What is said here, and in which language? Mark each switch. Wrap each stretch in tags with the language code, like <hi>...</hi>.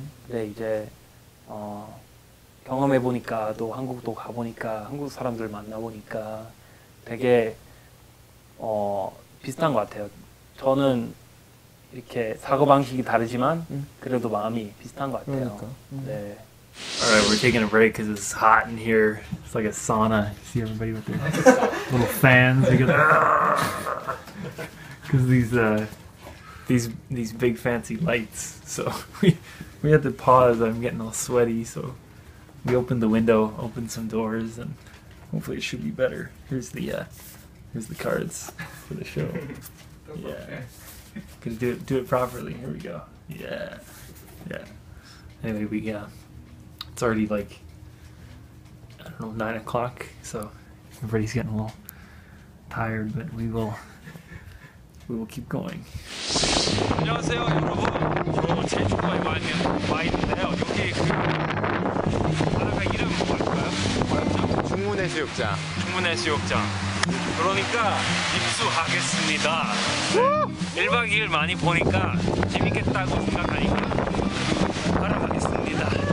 <ko>근데 이제 경험해 보니까 또 한국도 가 보니까 한국 사람들 만나 보니까 되게 비슷한 것 같아요. 저는 이렇게 사고 방식이 다르지만 그래도 마음이 비슷한 것 같아요. 네.</ko> <en>Alright, we're taking a break because it's hot in here. It's like a sauna. You see everybody with their little fans. Because these big fancy lights. So we had to pause. I'm getting all sweaty. So we opened the window, opened some doors, and hopefully it should be better. Here's the cards for the show. Yeah. Gonna do it properly. Here we go. Yeah. Anyway, it's already like, I don't know, 9 o'clock, so everybody's getting a little tired, but we will keep going.</en> <ko>안녕하세요, 여러분. 저 제주도에 와 있는데요. 여기 바다가 이름 뭘까요? 뭐였죠? 중문해수욕장. 중문해수욕장. 그러니까 입수하겠습니다. 1박 2일 많이 보니까 재밌겠다고 생각하니까 가러 가겠습니다.</ko>